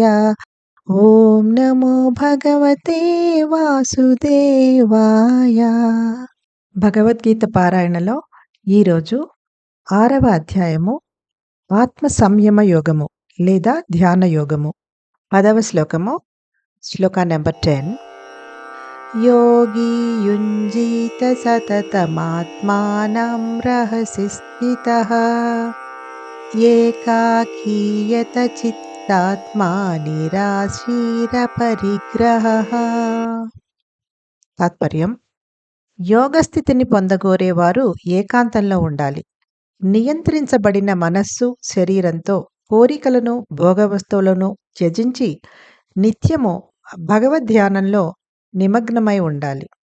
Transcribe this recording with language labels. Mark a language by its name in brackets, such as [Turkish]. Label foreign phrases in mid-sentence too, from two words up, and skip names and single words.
[Sanskrit] ఓం నమో భగవతే వాసుదేవాయ. [Telugu] భగవద్గీత పారాయణలో ఈరోజు 6వ అధ్యాయము ఆత్మ సంయమ యోగము లేదా ధ్యాన యోగము. 10వ శ్లోకము, శ్లోక నెంబర్ 10. [Sanskrit] योगी युञ्जीत सततमात्मानं रहसि स्थितः एकाकीयत चित्तात्मा నిరాశీరపరిగ్రహః. [Telugu] తాత్పర్యం: యోగస్థితిని పొందగోరేవారు ఏకాంతంలో ఉండాలి. నియంత్రించబడిన మనస్సు, శరీరంతో కోరికలను, భోగవస్తువులను త్యజించి నిత్యము భగవద్ధ్యానంలో నిమగ్నమై ఉండాలి.